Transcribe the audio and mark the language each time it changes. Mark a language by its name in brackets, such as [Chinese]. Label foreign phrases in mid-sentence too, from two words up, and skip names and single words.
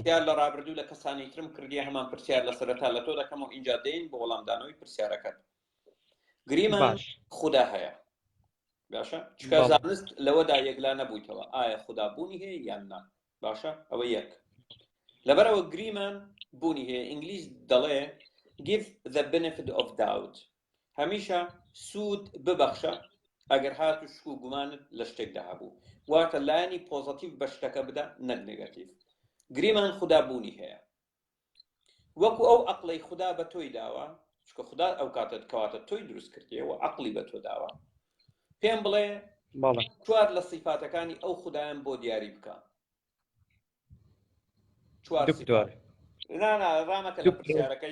[Central Kurdish] پرسیار لە ڕابردوو لە کەسانی ترم کردی هەمان پرسیار لە سەرەتا لە تۆ دەکەم و ئینجا دێین بۆ وەڵامدانەوەی پرسیارەکەت گریمان خوددا هەیە باشە چکە زانست لەوەدا یەکلا نەبوویتەوە ئایا خوددا بوونی هەیە یان نا باشە ئەوە یەک لەبەرەوە گریمان بوونی هەیە ئینگلیز دەڵێ [English] give the benefit of doubt [Central Kurdish] هەمیشە سوود ببەخشە ئەگەر هات و شک و گومانت لە شتێکدا هەبوو واتە لایانی پۆزەتیڤ بە شتەکە بدە نەک نێگاتیڤ گریمان خوددا بوونی هەیە وەکو ئەو عەقڵەی خوددا بە تۆی داوە چکە خوددا ئەو کاتت کەواتە تۆی دروست کردیەوە عەقڵی بە تۆ داوە پێم بڵێ چوار لە سیفاتەکانی ئەو خوددایان بۆ دیاری بکە چوار ڕامەکە لە پرسیارەکەی